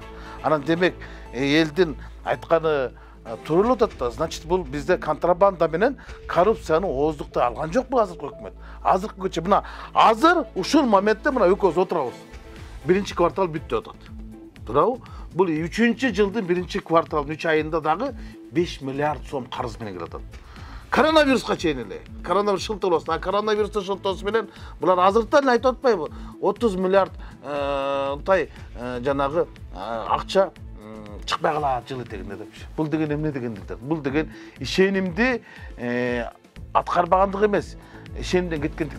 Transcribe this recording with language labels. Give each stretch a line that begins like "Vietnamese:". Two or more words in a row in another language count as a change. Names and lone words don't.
Kyrgyz: Анан демек элдин айтканы турулуп атат да. Значит, бул бизде контрабанда менен коррупцияны ооздукта алган жок бул азыркы өкмөт. Азыркы көчө мына азыр ушул моментте мына экөөбүз отурабыз. Биринчи квартал бүттү атат. Туурабы?
Kazakh: Бұл 3-ші жылдың 1-ші кварталының 3 айында дағы 5 миллиард сом қарыз менен келатат.
Kyrgyz: Коронавирусқа чейин эле. Коронавирус шылтыласы, коронавирустун шылтоосу менен булар азыртан айтып атпайбы? 30 миллиард жанагы акча чыкпай калат жылы дегенде депчи. Бул деген эмне дегендик? Бул деген ишенимди аткарбагандык эмес, ишенимден кеткендик.